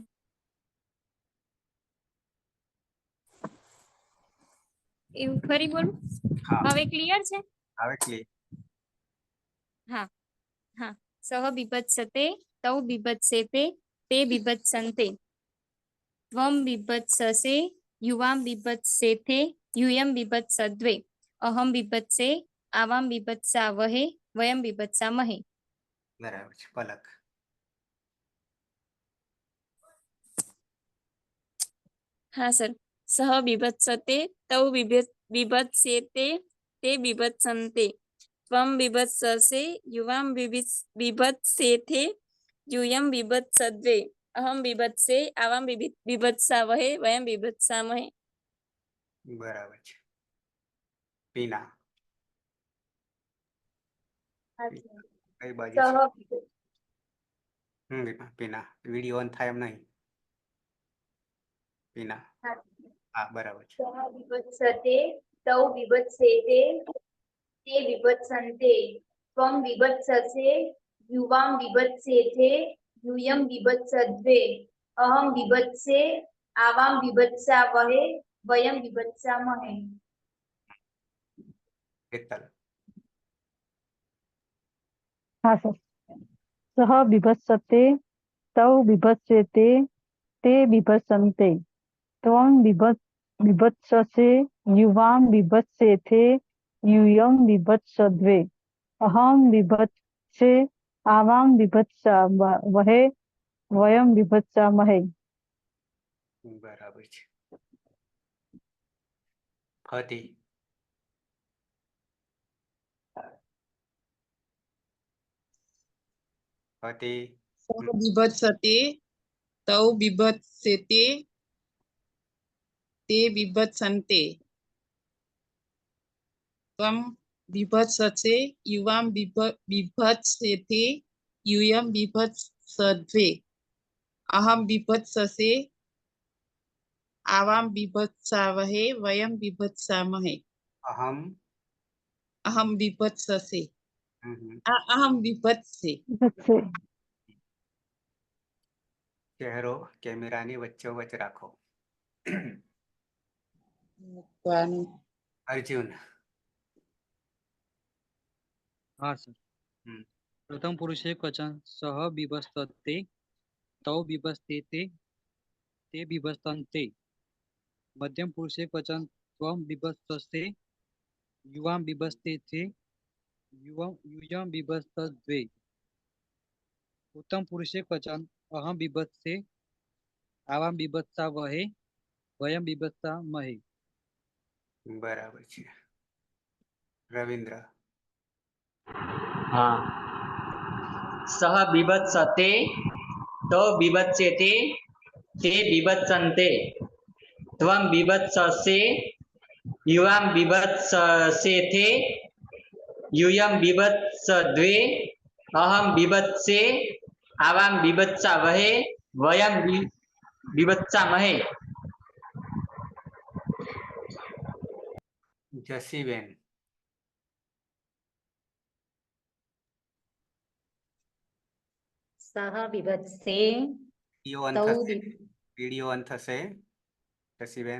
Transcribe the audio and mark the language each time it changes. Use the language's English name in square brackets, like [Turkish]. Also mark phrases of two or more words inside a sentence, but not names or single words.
[Gujarati] એવું ફરી બોલું? હા. હવે ક્લિયર છે? આવે ક્લિયર. હા હા. [Sanskrit] સહ વિભત્સતે તૌ વિભત્સેતે તે વિભત્સન્તે ત્વમ વિભત્સસે યુવામ વિભત્સેતે यूयम विभत्सद्वे. अहम विभत्से आवाम विभत्सावहे वयम विभत्सामहे. [Gujarati] બરાબર છે. પલક. [Hindi] हाँ सर. [Sanskrit] सह विभत्सते तौ विभत्सेते ते विभत्सन्ते त्वं विभत्ससे युवां विभत्सेते यूयं विभत्सद्वे. अहम विभत्से आवाम विभत्सावहे वयम विभत्सामहे. [Gujarati] બરાબર છે. પીના. કઈ બાજુ છે? પીના વિડીયો ઓન થાય એમ નહીં. પીના. હા બરાબર છે. [Sanskrit] સહ વિભત્સતે તૌ વિભત્સેતે તે વિભત્સન્તે ત્વમ વિભત્સસે યુવામ વિભત્સેતે यूयम विभत्सद्वे. अहम विभत्से आवाम विभत्सावहे वयम विभत्सामहे. [Gujarati] હેતલ. [Hindi] हाँ सर. [Sanskrit] सह विभत्सते तौ विभत्सेते ते विभत्सन्ते त्वं विभत्ससे युवां विभत्सेते यूयं विभत्सद्वे. अहं विभत्से आवां विभत्सावहे वयं विभत्सामहे. [Gujarati] બરાબર છે. ફતી. ફતી. [Sanskrit] સહ વિભત્સતે તૌ વિભત્સેતે તે વિભત્સન્તે ત્વમ વિભત્સસે યુવામ વિભત્સેતે यूयम विभत्सद्वे. अहम विभत्ससे आवाम विभत्सावहे वयम विभत्सामहे. અહમ. अहम विभत्ससे હમ. अहम विभत्से. [Hindi] बच्चे. [Gujarati] ચહેરો કેમેરાની વચ્ચોવચ રાખો. મૂકવાનું. અર્જુન. [Hindi] हाँ सर. हम्म. [Sanskrit] प्रथम पुरुष एक वचन सह विभस्तते तौ विभस्तेते ते विभस्तन्ते. मध्यम पुरुष एक वचन त्वं विभत्ससे युवां विभस्तेते यूयं विभस्तद्वे. उत्तम पुरुष एक वचन अहम विभत्से आवां विभत्सावहे वयं विभत्सामहे. [Gujarati] બરાબર છે. રવિન્દ્ર. [Hindi] हाँ. [Sanskrit] सह विभत्सते तो विभत्सेते ते विभत्सन्ते त्वं विभत्ससे युवां विभत्ससेते यूयं विभत्सद्वे. अहं विभत्से आवां विभत्सावहे वयं विभत्सामहे. [Gujarati] જસીબેન. [Sanskrit] સહ વિભત્સે [Gujarati] વિડીયો ઓન [Sanskrit] તૌ [Gujarati] થશે. વિડીયો ઓન થશે. જસીબેન.